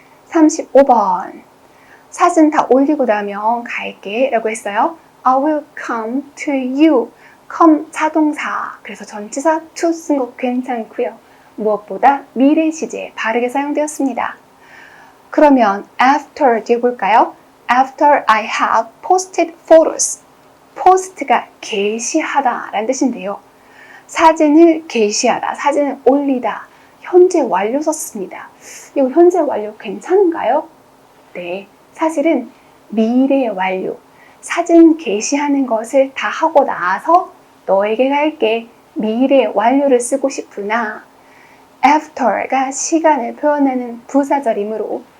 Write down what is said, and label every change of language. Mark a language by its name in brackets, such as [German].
[Korean] 35번 사진 다 올리고 나면 갈게 라고 했어요. [English] I will come to you. [Korean] come 자동사 그래서 전치사 to 쓴 거 괜찮고요. 무엇보다 미래 시제 바르게 사용되었습니다. 그러면 after 뒤에 볼까요? [English] After I have posted photos. [Korean] post가 게시하다 라는 뜻인데요. 사진을 게시하다, 사진을 올리다, 현재 완료 썼습니다. 이거 현재 완료 괜찮은가요? 네, 사실은 미래 완료. 사진 게시하는 것을 다 하고 나서 너에게 갈게 미래 완료를 쓰고 싶으나 after가 시간을 표현하는 부사절이므로